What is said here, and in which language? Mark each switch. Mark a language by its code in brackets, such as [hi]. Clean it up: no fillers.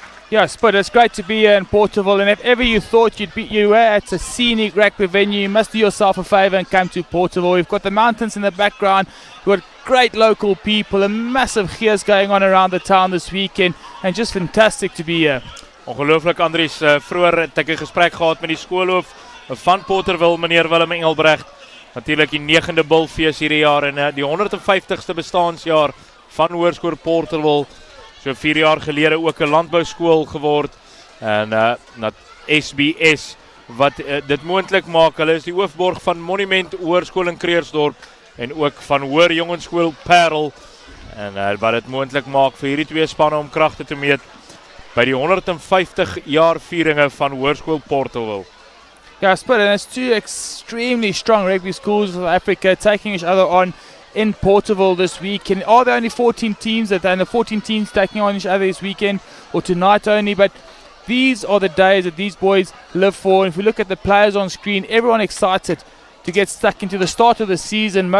[en] Yes, but it's great to be here in Porterville, and if ever you thought you were at a scenic rugby venue, you must do yourself a favour and come to Porterville. We've got the mountains in the background, we've got great local people, a massive cheers going on around the town this weekend, and just fantastic to be here. [af] Ongelooflik, Andries, vroeër het ek 'n gesprek gehad met die skoolhoof van Porterville, meneer Willem Engelbrecht. Natuurlik die 9de Bulfees hierdie jaar en die 150ste bestaансjaar van Hoërskool Porterville. So 4 jaar gelede ook 'n landbouskool geword en SBS wat dit moontlik maak. Hulle is die hoofborg van Monument Hoërskool in Kreersdorp en ook van Hoër Jongensskool Paarl en wat dit moontlik maak vir hierdie twee spanne om kragte te meet by die 150 jaar vieringe van Hoërskool Porterville. [en] Yes, but it's two extremely strong rugby schools of Africa taking each other on in Porterville this weekend. Are there only 14 teams that and the 14 teams taking on each other this weekend or tonight only? But these are the days that these boys live for. And if we look at the players on screen, everyone excited to get stuck into the start of the season.